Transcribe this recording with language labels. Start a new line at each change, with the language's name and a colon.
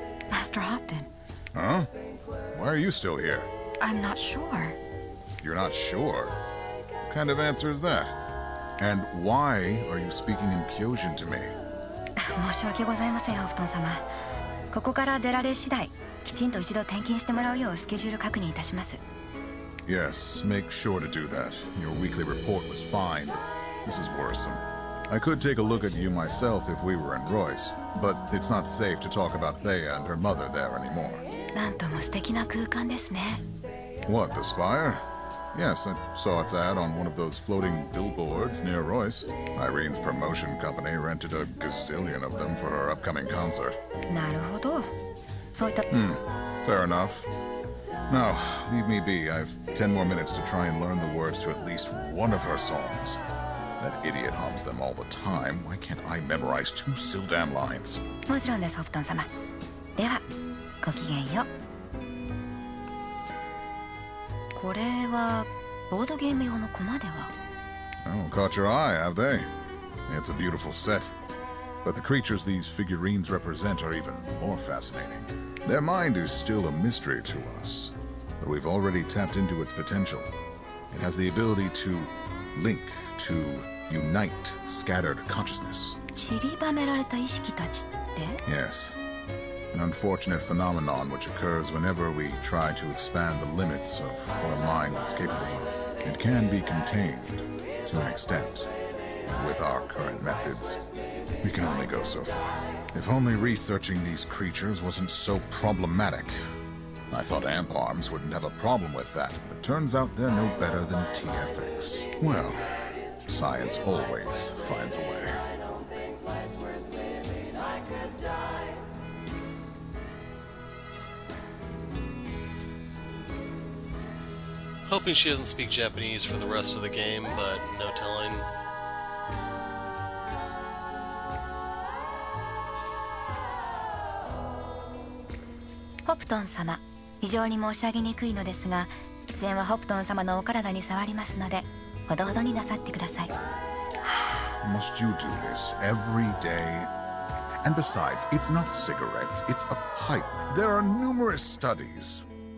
English: Master Hopton. Huh? Why are you still here? I'm not sure. You're not sure? What kind of answer is that? And why are you speaking in Kyojin to me?
Japanese: 申し訳ございません、ホプトン様。ここから出られ次第、きちんと一度点検してもらうようスケジュール確認いたします。
English: Yes, make sure to do that. Your weekly report was fine, but this is worrisome. I could take a look at you myself if we were in Royce, but it's not safe to talk about Thea and her mother there anymore.
Japanese: なんとも素敵な空間ですね。
English: What, the Spire? Yes, I saw its ad on one of those floating billboards near Royce. Irene's promotion company rented a gazillion of them for her upcoming concert.
Japanese: なるほど。そういった。
English: Fair enough. Now, leave me be. I've 10 more minutes to try and learn the words to at least one of her songs. That idiot hums them all the time. Why can't I memorize 2 Sildam lines?
Japanese: もちろんです、ホプトン様。では、ごきげんよう。これはボードゲーム用のコマでは。
English: Oh, caught your eye, have they? It's a beautiful set. But the creatures these figurines represent are even more fascinating. Their mind is still a mystery to us, but we've already tapped into its potential. It has the ability to link, to unite scattered consciousness.
Japanese: 散りばめられた意識たちって？
English: Yes. An unfortunate phenomenon which occurs whenever we try to expand the limits of what a mind is capable of. It can be contained to an extent. With our current methods, we can only go so far. If only researching these creatures wasn't so problematic. I thought amp arms wouldn't have a problem with that, but it turns out they're no better than TFX. Well, science always finds a way. Hoping she doesn't speak Japanese for the rest of the game, but no telling.
Japanese: Hopton 様、非常に申し上げにくいのですが、喫煙はホプトン様のお体に触りますので、ほどほどになさってください。
English: Must you do this every day? And besides, it's not cigarettes, it's a pipe. There are numerous studies.